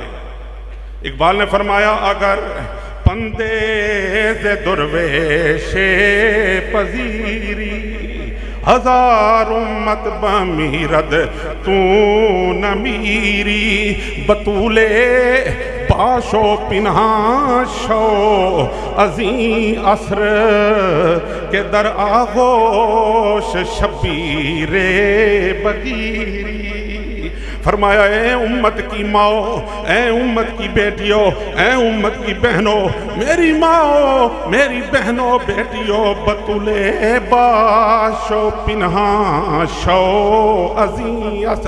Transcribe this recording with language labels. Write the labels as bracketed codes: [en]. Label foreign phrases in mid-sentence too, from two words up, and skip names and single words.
[ur] اقبال نے فرمایا [fa] اگر پندے ز درویش پذیری ہزار امت بمیرد تو نہ میری بطولے باشو پنہاں شو ازیں عصر کے در آغوش شبیر بگیری. [ur] فرمایا اے امت کی ماؤ، اے امت کی بیٹیوں، اے امت کی بہنوں، میری ماؤ، میری بہنوں، بیٹیوں، [fa] بطولے باشو پنہاں شو ازیں عصر.